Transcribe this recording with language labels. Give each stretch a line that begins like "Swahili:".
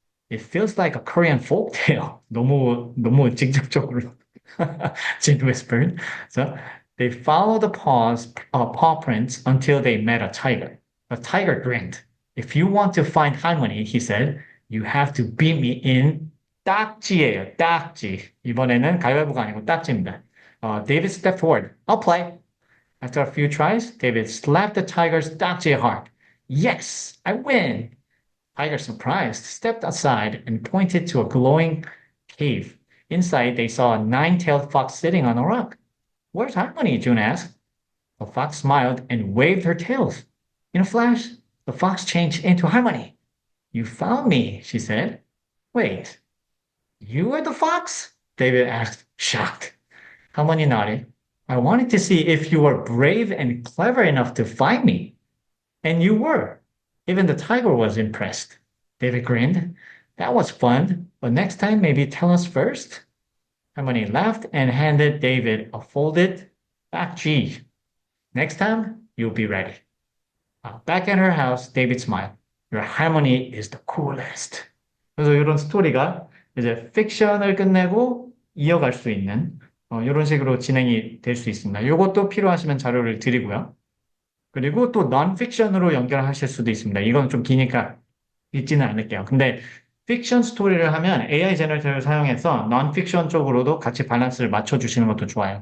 English: It feels like a Korean folk tale.
Korean: 너무 직접적으로.
English: Jin whispered. So they followed the paw prints until they met a tiger. The tiger grinned. If you want to find harmony, he said, you have to beat me in 딱지예요.
Korean: 딱지. 이번에는 가위바위보가 아니고 딱지입니다.
English: David stepped forward. I'll play. After a few tries, David slapped the tiger's 딱지 hard. Yes, I win. Tiger, surprised, stepped aside and pointed to a glowing cave. Inside, they saw a nine-tailed fox sitting on a rock. Where's Harmony? June asked. The fox smiled and waved her tails. In a flash, the fox changed into Harmony. You found me, she said. Wait, you were the fox? David asked, shocked. Harmony nodded. I wanted to see if you were brave and clever enough to find me. And you were. Even the tiger was impressed. David grinned. That was fun, but next time maybe tell us first. Harmony laughed and handed David a folded back G. Next time, you'll be ready. Back at her house, David smiled. Your harmony is the coolest.
Korean: 그래서 이런 스토리가 이제 픽션을 끝내고 이어갈 수 있는 이런 식으로 진행이 될 수 있습니다. 이것도 필요하시면 자료를 드리고요. 그리고 또 non-fiction으로 연결하실 수도 있습니다. 이건 좀 기니까 읽지는 않을게요. 근데 픽션 스토리를 하면 AI 제너레이터를 사용해서 non-fiction 쪽으로도 같이 밸런스를 맞춰주시는 것도 좋아요.